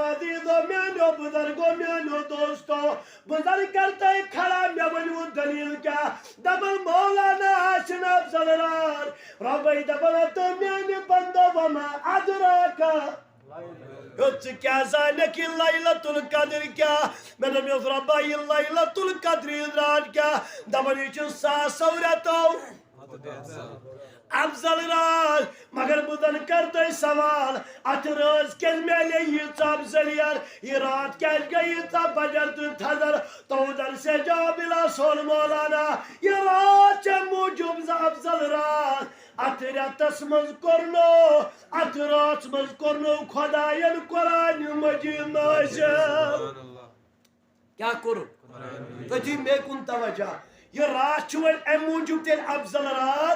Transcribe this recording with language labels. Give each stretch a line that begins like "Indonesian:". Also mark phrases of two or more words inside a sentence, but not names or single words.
Kashmiri: عزیزو میانیو بزرگو میانیو دوستو بہٕ زن کرٕ تۄہہِ کھڑا مےٚ ؤنِو دلیٖل کیٛاہ دپان مولانا آسِن افضل رات رۄبے دپان تہٕ میانہِ بندو
Arabic: وما ادراکا
Kashmiri: ژٕ کیٛاہ زانکھ یہِ لیلۃ القدر کیٛاہ مےٚ دوٚپمَس رۄبا یہِ لیلۃ القدر رات کیٛاہ دپان یہِ چھُ 100 رٮ۪تو افضل رات مگر بہٕ زن کرٕ تۄہہِ سوال اتھ رٲژ کیٛازِ میلے ییٖژ افضلیت یہِ رات کیٛازِ گٔے ییٖژاہ بجر تہٕ تھزر تو زن سے جواب دِلا سون مولانا یہِ رات چھےٚ موٗجوٗب افضل رات اتھ رٮ۪تس منٛز کوٚرنو اتھ رٲژ منٛز کوٚرنو خۄداین قرآنِ مجیٖد نازِل کیٛاہ کوٚرُن تُہۍ دِیِو مےٚ کُن توجہ یہِ رات چھُ وۄنۍ امہِ موٗجوٗب تیٚلہِ افضل رات